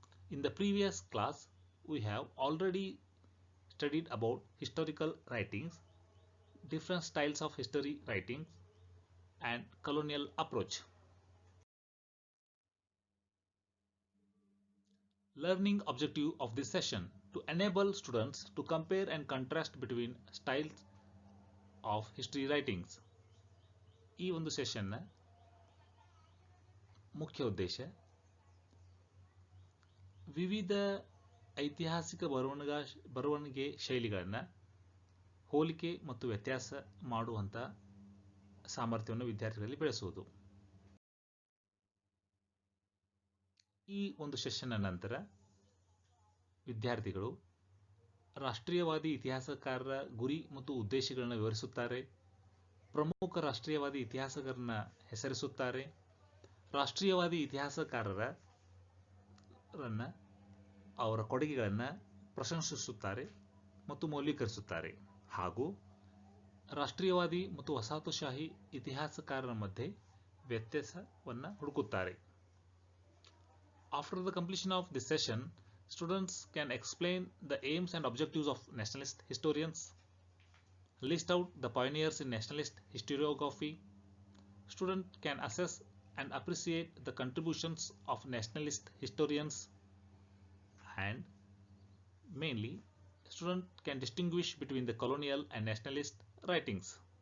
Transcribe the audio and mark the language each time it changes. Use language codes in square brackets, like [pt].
[en] In the previous class, we have already studied about historical writings, different styles of history writing, and colonial approach. Learning objective of this session to enable students to compare and contrast between styles of history writings. [kn] ಈ ಒಂದು ಸೆಷನ್ನ ಮುಖ್ಯ ಉದ್ದೇಶ ವಿವಿಧ ಐತಿಹಾಸಿಕ ಬರವಣಿಗೆ ಶೈಲಿಗಳನ್ನು ಹೋಲಿಕೆ ಮತ್ತು ವ್ಯತ್ಯಾಸ ಮಾಡುವಂಥ ಸಾಮರ್ಥ್ಯವನ್ನು ವಿದ್ಯಾರ್ಥಿಗಳಲ್ಲಿ ಬೆಳೆಸುವುದು. ಈ ಒಂದು ಸೆಷನ್ನ ನಂತರ ವಿದ್ಯಾರ್ಥಿಗಳು ರಾಷ್ಟ್ರೀಯವಾದಿ ಇತಿಹಾಸಕಾರರ ಗುರಿ ಮತ್ತು ಉದ್ದೇಶಗಳನ್ನು ವಿವರಿಸುತ್ತಾರೆ, ಪ್ರಮುಖ ರಾಷ್ಟ್ರೀಯವಾದಿ ಇತಿಹಾಸಕಾರರನ್ನ ಹೆಸರಿಸುತ್ತಾರೆ, ರಾಷ್ಟ್ರೀಯವಾದಿ ಇತಿಹಾಸಕಾರರನ್ನ ಅವರ ಕೊಡುಗೆಗಳನ್ನು ಪ್ರಶಂಸಿಸುತ್ತಾರೆ ಮತ್ತು ಮೌಲ್ಯೀಕರಿಸುತ್ತಾರೆ, ಹಾಗೂ ರಾಷ್ಟ್ರೀಯವಾದಿ ಮತ್ತು ವಸಾಹತುಶಾಹಿ ಇತಿಹಾಸಕಾರರ ಮಧ್ಯೆ ವ್ಯತ್ಯಾಸವನ್ನು ಹುಡುಕುತ್ತಾರೆ. [en] After the completion of this session, students can explain the aims and objectives of nationalist historians, list out the pioneers in nationalist historiography. Students can assess and appreciate the contributions of nationalist historians, and mainly students can distinguish between the colonial and nationalist writings.